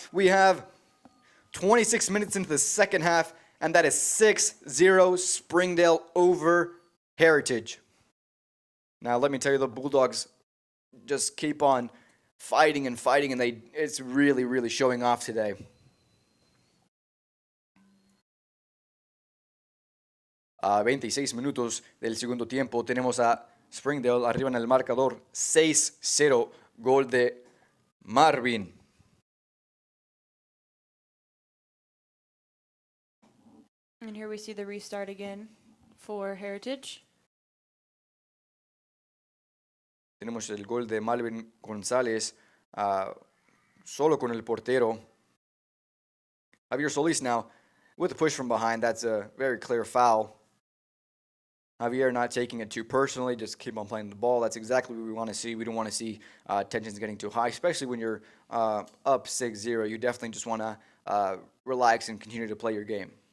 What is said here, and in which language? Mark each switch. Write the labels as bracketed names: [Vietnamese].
[English] We have 26 minutes into the second half, and that is 6-0 Springdale over Heritage. Now, let me tell you, the Bulldogs just keep on fighting, and it's really, really showing off today. [Spanish] A 26 minutos del segundo tiempo tenemos a Springdale arriba en el marcador 6-0, gol de Marvin. [English] And here we see the restart again for Heritage. [Spanish] Tenemos el gol de Malvin González solo con el portero. [English] Javier Solis now with a push from behind. That's a very clear foul. Javier not taking it too personally, just keep on playing the ball. That's exactly what we want to see. We don't want to see tensions getting too high, especially when you're up 6-0. You definitely just want to relax and continue to play your game.